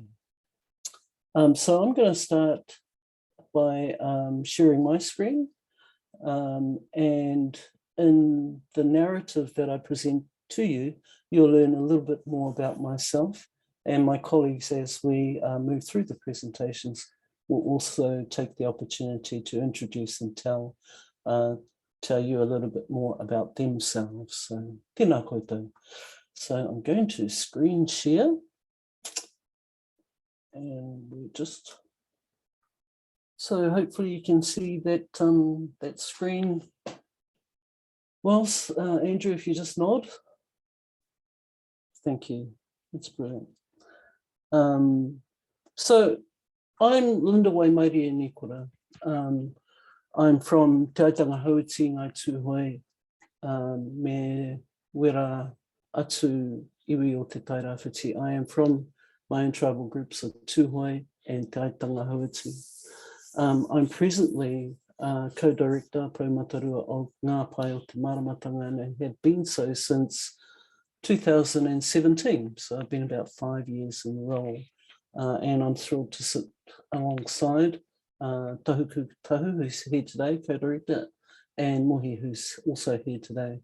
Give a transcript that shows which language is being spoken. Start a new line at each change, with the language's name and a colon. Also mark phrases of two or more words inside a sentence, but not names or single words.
English: So I'm going to start by sharing my screen, and in the narrative that I present to you, you'll learn a little bit more about myself, and my colleagues as we move through the presentations will also take the opportunity to introduce and tell you a little bit more about themselves. So,
Māori: tēnā koutou.
English: So I'm going to screen share, and we'll just, so hopefully you can see that that screen. Whilst, Andrew, if you just nod. Thank you, that's brilliant. So I'm Linda Waimarie and Nikora. I'm from Te Aitanga Hauti Ngai Tūhoe,
Māori: me wera atu iwi o te Tairāwhiti.
English: I am from my own tribal groups of Tūhoe and Te Aitanga Hauti. I'm presently co-director Paumatarua of Ngā Pai o te Māramatanga, and I have been so since 2017. So I've been about 5 years in the role, and I'm thrilled to sit alongside Tahuku Tahu, who's here today, co-director, and Mohi, who's also here today.